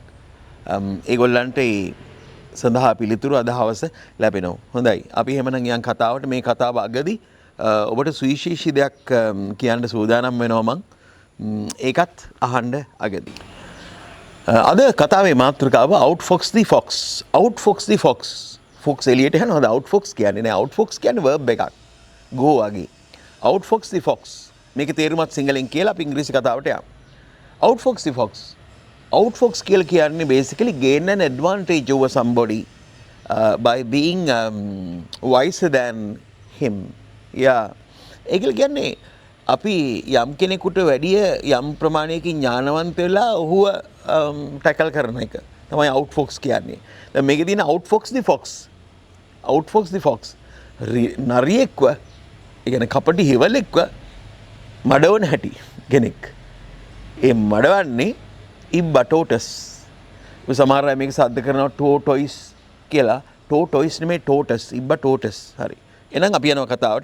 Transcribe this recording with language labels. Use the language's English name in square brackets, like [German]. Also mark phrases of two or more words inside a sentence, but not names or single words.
[Sinhala] ඒගොල්ලන්ට සඳහා පිළිතුරු අද හවස ලැබෙනවා. හොඳයි. අපි එහෙමනම් යන් කතාවට මේ කතාව අගදී ඔබට සුවිශේෂී දෙයක් කියන්න සූදානම් වෙනවා මං. ඒකත් අහන්න අගදී. අද කතාවේ මාතෘකාව [English] outfox the fox. outfox the fox. [Sinhala] fox එළියට යනවාද outfox කියන්නේ නෑ. outfox කියන්නේ verb එකක්. go වගේ. [English] outfox the fox. [Sinhala] මේකේ තේරුමත් සිංහලෙන් කියලා අපි ඉංග්‍රීසි කතාවට යමු. [English] outfox the fox. outfox [Sinhala] කියලා කියන්නේ [English] basically gain an advantage over somebody by being wiser than him. Yeah. [Sinhala] ඒක කියන්නේ අපි යම් කෙනෙකුට වැඩිය යම් ප්‍රමාණයකින් ඥානවන්ත වෙලා ඔහුව ටැකල් කරන එක තමයි outfox කියන්නේ. [English] දැන් මේකේ තියෙන outfox the fox. outfox the fox. [Sinhala] නරියෙක්ව ඒ කියන්නේ කපටි හිවලෙක්ව මඩවන හැටි කෙනෙක්. ඒ මඩවන්නේ ඉබ්බටෝටස්. සමහර අය මේක සද්ද කරනවා ටෝටොයිස් කියලා. ටෝටොයිස් නෙමෙයි ටෝටස්. ඉබ්බටෝටස්. හරි. එහෙනම් අපි යනවා කතාවට.